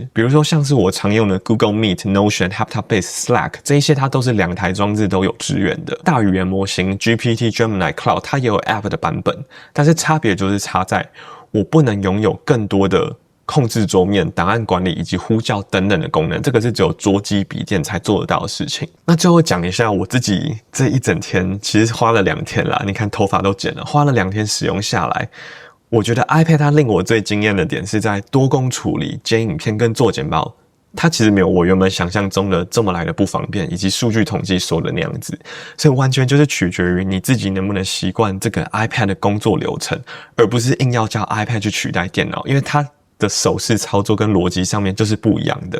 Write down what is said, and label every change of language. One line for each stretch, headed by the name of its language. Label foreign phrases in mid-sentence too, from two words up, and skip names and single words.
Chinese: 比如說像是我常用的 Google Meet、Notion、HapTabase、Slack 這一些，它都是2台裝置都有支援的。大語言模型 GPT Gemini Cloud 它也有 App 的版本，但是差別就是差在我不能擁有更多的控制桌面、檔案管理以及呼叫等等的功能，這個是只有桌機筆電才做得到的事情。那最後講一下我自己這一整天，其實花了2天啦，你看頭髮都剪了，花了2天使用下來，我覺得 iPad 它令我最驚豔的點是在多工處理、剪影片跟做簡報。它其實沒有我原本想象中的這麼來的不方便，以及數據統計說的那樣子，所以完全就是取決於你自己能不能習慣這個 iPad 的工作流程，而不是硬要叫 iPad 去取代電腦，因為它的手勢操作跟邏輯上面就是不一樣的。